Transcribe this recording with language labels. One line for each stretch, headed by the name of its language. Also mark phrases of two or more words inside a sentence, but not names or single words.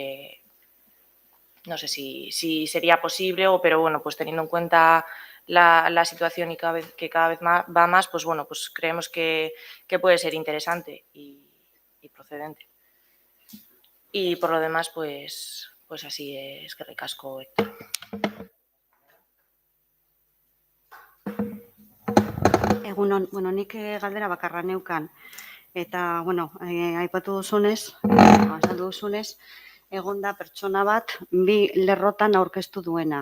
Spanish: no sé si sería posible, pero bueno, pues teniendo en cuenta la situación y cada vez va más, pues bueno, pues creemos que puede ser interesante y procedente. Y por lo demás, pues así es, que recasco, Héctor.
Basque: Egunon, bueno, nik galdera bakarra neukan. Eta, bueno, aipatu duzunez, egon da pertsona bat bi lerrotan aurkeztu duena.